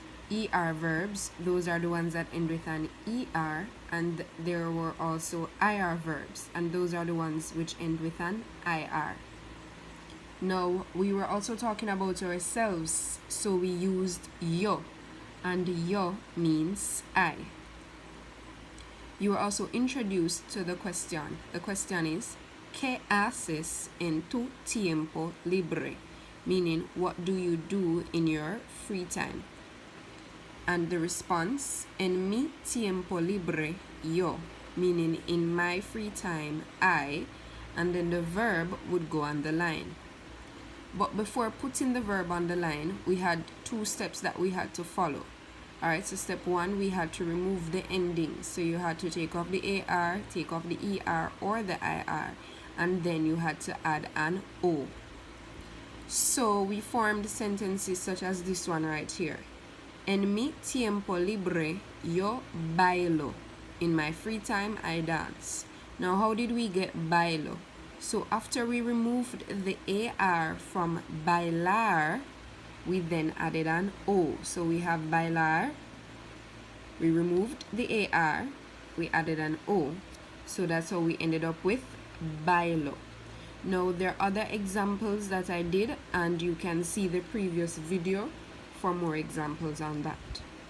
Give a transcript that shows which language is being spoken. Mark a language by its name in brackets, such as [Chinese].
[English] Ir verbs, those are the ones that end with an ER, and there were also Ir verbs, and those are the ones which end with an IR. Now, we were also talking about ourselves, so we used yo, and yo means I. You were also introduced to the question. [Spanish] The question is, ¿Qué haces en tu tiempo libre? [English] Meaning, what do you do in your free time? And the response, [Spanish] en mi tiempo libre, yo, [English] meaning in my free time, I, and then the verb would go on the line. But before putting the verb on the line, we had 2 steps that we had to follow. Alright, so step 1, we had to remove the ending. So you had to take off the AR, take off the ER or the IR, and then you had to add an O. So we formed sentences such as this one right here. [Spanish] En mi tiempo libre, yo bailo. [English] In my free time, I dance. Now, how did we get bailo? So after we removed the AR from bailar, we then added an O. So we have bailar, we removed the AR, we added an O. So that's how we ended up with bailo. Now, there are other examples that I did, and you can see the previous video for more examples on that.